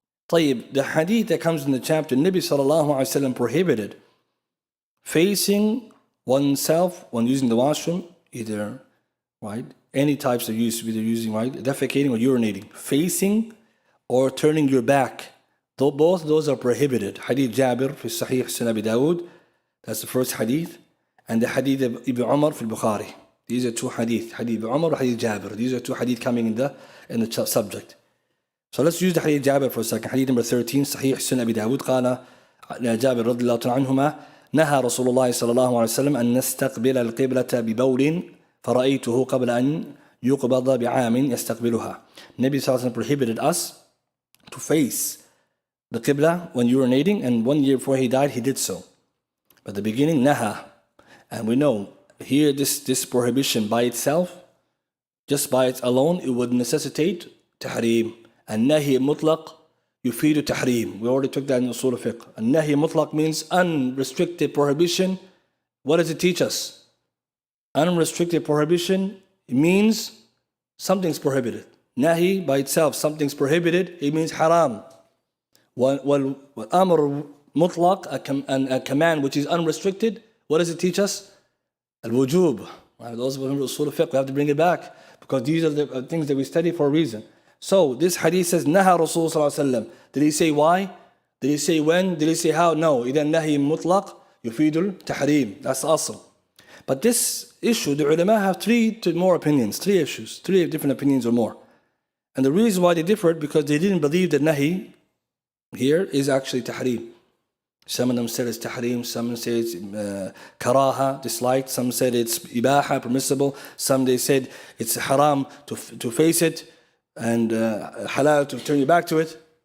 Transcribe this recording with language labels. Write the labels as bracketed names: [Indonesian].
[English] طيب, the hadith that comes in the chapter, Nabi sallallahu alaihi wasallam prohibited facing oneself when using the washroom, either, right, any types of use, either using, right, defecating or urinating, facing or turning your back. Though both those are prohibited. Hadith Jabir fi Sahih Sunan Abi Dawud, that's the first hadith, and the hadith of Ibn Umar fi Bukhari. These are two hadith, hadith Ibn Umar and hadith Jabir. These are two hadith coming in the subject. So let's use the hadith Jabir for a second. Hadith number 13, Sahih Sunan Abi Dawud, [Arabic] قال جابر رضي الله عنهما نهى رسول الله صلى الله عليه وسلم أن نستقبل القبلة ببول فرأيته قبل أن يقبض بعام يستقبلها. [English] Nabi sallallahu alaihi wasallam prohibited us to face the Qibla when urinating, and 1 year before he died, he did so. But the beginning, naha. And we know here this prohibition by itself, just by its alone, it would necessitate tahreem. [Arabic] النهي المطلق يفيد التحريم. [English] We already took that in usul al-fiqh. النهي المطلق means unrestricted prohibition. What does it teach us? Unrestricted prohibition, it means something's prohibited. Nahi by itself, something's prohibited, it means haram. [Arabic] والأمر مطلق, [English] a command which is unrestricted, what does it teach us? Al-wujub. Those who remember usul al-fiqh, we have to bring it back, because these are the things that we study for a reason. So this hadith says, Naha Rasul sallallahu alaihi wasallam. Did he say why? Did he say when? Did he say how? No. [Arabic] إذا النهي مطلق يفيد التحريم. [English] That's awesome. But this issue, the ulama have three more opinions, three issues, three different opinions or more. And the reason why they differed, because they didn't believe that nahi here is actually tahreem. Some of them said it's tahrim, some say it's karaha, disliked, some said it's ibaha, permissible, some they said it's haram to face it, and halal to turn your back to it.